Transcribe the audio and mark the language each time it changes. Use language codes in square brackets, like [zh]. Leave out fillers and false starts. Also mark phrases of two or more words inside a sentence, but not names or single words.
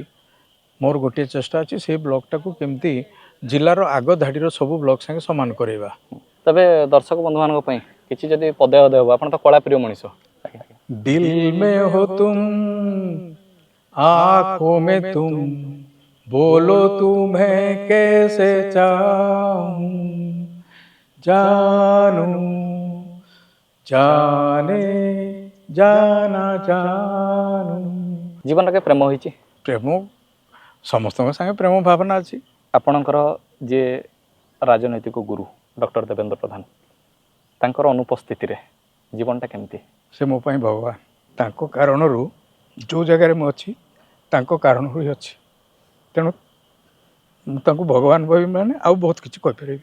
[or] ମୋର ଗୋଟିଏ ଚେଷ୍ଟା ଅଛି ସେଇ ବ୍ଲକଟାକୁ କେମିତି ଜିଲ୍ଲାର ଆଗ ଧାଡ଼ିର ସବୁ ବ୍ଲକ ସାଙ୍ଗେ ସମାନ କରାଇବା। ତେବେ ଦର୍ଶକ ବନ୍ଧୁମାନଙ୍କ ପାଇଁ କିଛି ଯଦି ପଦେ ଅଧେ ହେବ ଆପଣ ତ କଳା ପ୍ରିୟ ମଣିଷ। [hi] दिल में हो तुम आँखों में तुम बोलो तुम्हें कैसे चाहूं जानू जाने जाना जानू। [or] ଜୀବନରେ ପ୍ରେମ ହେଇଛି? ପ୍ରେମ ସମସ୍ତଙ୍କ ସାଙ୍ଗେ ପ୍ରେମ ଭାବନା ଅଛି। ଆପଣଙ୍କର ଯିଏ ରାଜନୈତିକ ଗୁରୁ ଡକ୍ଟର ଦେବେନ୍ଦ୍ର ପ୍ରଧାନ ତାଙ୍କର ଅନୁପସ୍ଥିତିରେ ଜୀବନଟା କେମିତି? ସେ ମୋ ପାଇଁ ଭଗବାନ ତାଙ୍କ କାରଣରୁ ଯେଉଁ ଜାଗାରେ ମୁଁ ଅଛି ତାଙ୍କ କାରଣରୁ ହିଁ ଅଛି ତେଣୁ ମୁଁ ତାଙ୍କୁ ଭଗବାନ ଭାବି ମାନେ ଆଉ ବହୁତ କିଛି କହିପାରିବିନି।